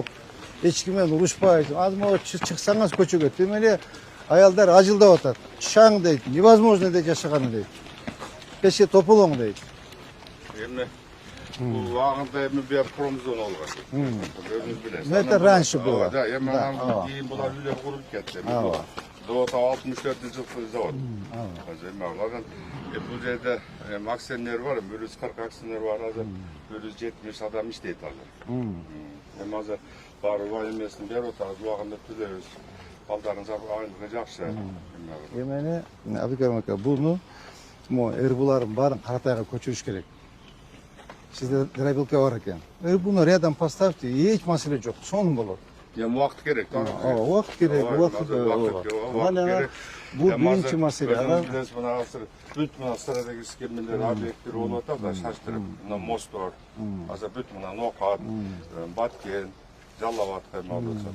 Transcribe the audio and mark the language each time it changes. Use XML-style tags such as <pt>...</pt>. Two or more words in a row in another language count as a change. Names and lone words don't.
<ky>Эч ким менен урушпайсыз. Азыр могу чыксаңыз көчөгө, тем эле аялдар ажылдап атат. Чаң дейт, невозможно дейт жашаганы дейт. Пеше тополоң дейт. Эми бул вагында эми бир промзона болгон. Өзүңүз билесиз.</ky> <ru>Это раньше было.</ru> <ky>Да, эми анан кийин булар үйлөр куруп кетти. Завод 64-жылкы завод. Эми алган бул жерде акционер бар, 140 акционер бар, азыр 170 адам иштейт азыр. Эми азыр баары эмесин берип атабыз, убагында төлөйбүз. Балдарыңыз айлыгы жакшы. Эмени Абдикерим ака, буну мо РБУлардын баарын Каратайга көчүрүш керек. Сизде Дробилка бар экен.</ky> <ru>РБУну рядом поставьте,</ru> <ky>эч маселе жок, сонун болот. Эми убакыт керек. Убакыт керек, убакыт керек. Бул биринчи маселе. Билесиз, мына азыр бүт мына стратегический эмелер, объекттер болуп атат да, шаштырып. Мына мосттор, азыр бүт мына Нокат, Баткен, Жалал-Абадка эми алып атат.</ky>